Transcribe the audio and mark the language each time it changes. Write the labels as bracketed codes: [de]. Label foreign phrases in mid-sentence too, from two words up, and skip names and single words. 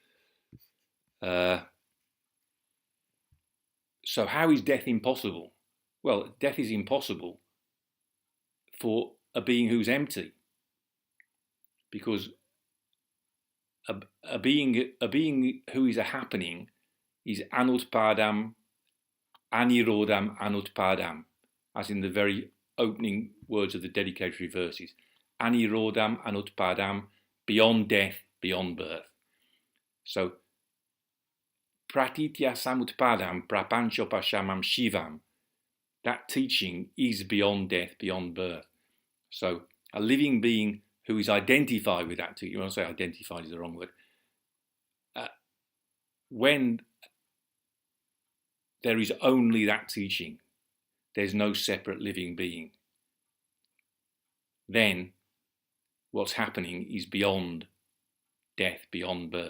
[en] So how is death impossible? Well, death is impossible for a being who's empty, because a being who is a happening is [sa] anutpadam, anirodham, anutpadam, [en] as in the very opening words of the dedicatory verses. [sa] Anirodham, anutpadam, [en] beyond death, beyond birth. [sa] So, pratitya samutpadam, prapanchopashamam shivam, [en] that teaching is beyond death, beyond birth. So, a living being who is identified with that teaching, you want to say identified is the wrong word, when there is only that teaching, there's no separate living being, then what's happening is beyond death, beyond birth.